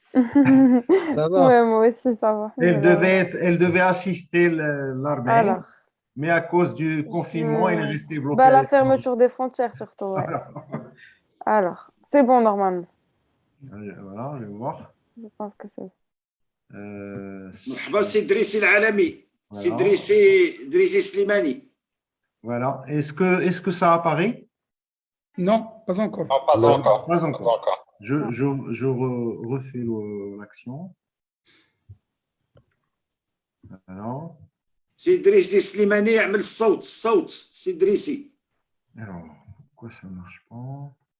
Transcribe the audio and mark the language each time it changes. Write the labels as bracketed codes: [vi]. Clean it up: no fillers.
[fr] Ça va? Ouais, moi aussi, ça va. Elle devait assister l'armée, Alors. mais à cause du confinement, elle est restée bloquée. Bah, la fermeture des frontières, surtout. Ouais. Alors, c'est bon, normalement. Voilà, je vais voir. Je pense que c'est. [ar] مرحبا سي دريسي العالمي سي دريسي سليماني. [fr] Voilà. Est-ce que ça apparaît? Non, pas encore. Non, pas encore. Pas encore. Je refais l'action. Voilà. [ar] سي دريسي سليماني يعمل الصوت سي دريسي. [fr] Alors, pourquoi ça ne marche pas?